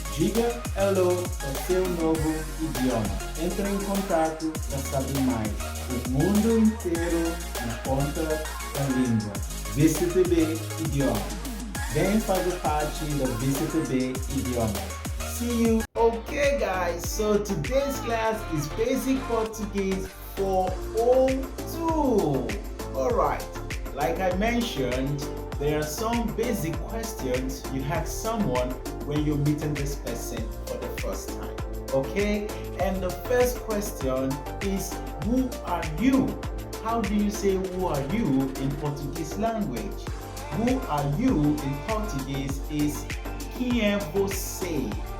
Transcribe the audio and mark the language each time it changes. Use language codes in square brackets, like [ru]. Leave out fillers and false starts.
[pt] Diga hello para seu novo idioma. Entre em contato para saber mais. O mundo inteiro na ponta da língua. VCTB Idioma. Vem fazer parte da VCTB Idioma. [en] See you. Okay guys, so today's class is basic Portuguese for O2. Alright, like I mentioned, there are some basic questions you ask someone when you're meeting this person for the first time. Okay? And the first question is, who are you? How do you say who are you in Portuguese language? Who are you in Portuguese is [pt] quem é você?